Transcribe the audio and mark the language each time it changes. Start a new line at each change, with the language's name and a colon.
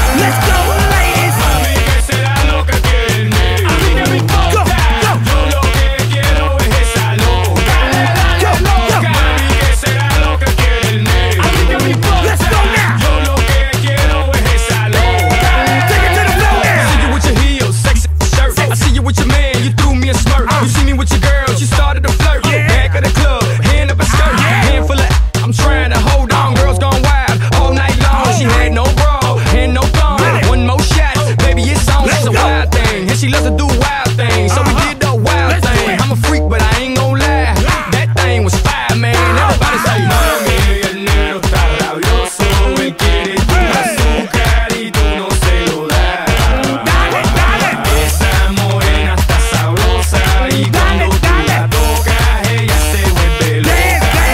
English: Let's go, ladies.
Spanish: Mami, ¿qué será lo que quiere el negro? A mí no me importa, yo lo que quiero es esa loca. Mami, ¿qué será lo que quiere el negro? A mí no me importa,
English: Let's go now.
Spanish: yo lo que quiero es esa loca.
English: Take it to the floor now. I see you with your heels, sexy shirt. I see you with your man, you threw me a smirk. You see me with your girl, she started to flirt. Back of the club, hand up a skirt. Hand full of I'm trying to hold on. Girls gone wild all night long. She had no bra and no thong. One more shot, baby, it's on. She's a wild thing, and she loves to do wild things. So we did the wild thing. I'm a freak, but I ain't gon' lie. That thing was fire, man. Everybody say,
Spanish: Mami, el negro está rabioso, él quiere tu azúcar y tú no se lo das. Esa morena está sabrosa y cuando tú la tocas ella se vuelve loca.